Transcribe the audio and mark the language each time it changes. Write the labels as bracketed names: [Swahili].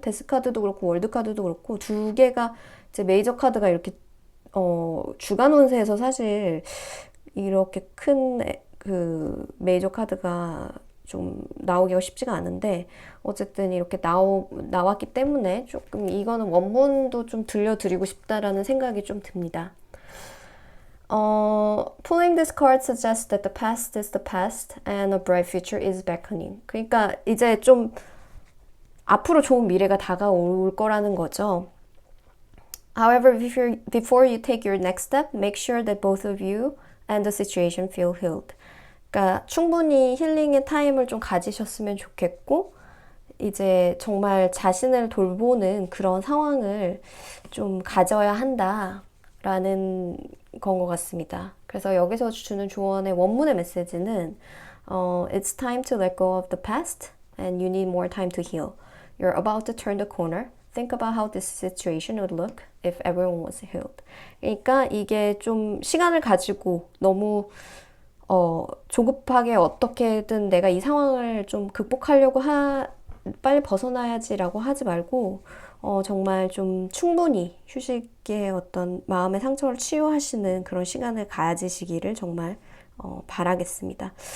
[Korean] 데스카드도 그렇고 월드카드도 그렇고 두 개가 이제 메이저 카드가 이렇게 주간 운세에서 사실 이렇게 큰 그 메이저 카드가 좀 나오기가 쉽지가 않은데 어쨌든 이렇게 나왔기 때문에 조금 이거는 원문도 좀 들려드리고 싶다라는 생각이 좀 듭니다. [English] Pulling this card suggests that the past is the past and a bright future is beckoning. [Korean] 그러니까 이제 좀 앞으로 좋은 미래가 다가올 거라는 거죠. [English] However, before you take your next step, make sure that both of you and the situation feel healed. [Korean] 그러니까 충분히 힐링의 타임을 좀 가지셨으면 좋겠고 이제 정말 자신을 돌보는 그런 상황을 좀 가져야 한다라는 건 것 같습니다. 그래서 여기서 주는 조언의 원문의 메시지는 [English] It's time to let go of the past and you need more time to heal. You're about to turn the corner. Think about how this situation would look if everyone was healed. [Korean] 그러니까 이게 좀 시간을 가지고 너무 조급하게 어떻게든 내가 이 상황을 좀 극복하려고 빨리 벗어나야지라고 하지 말고 정말 좀 충분히 휴식의 어떤 마음의 상처를 치유하시는 그런 시간을 가지시기를 정말 바라겠습니다.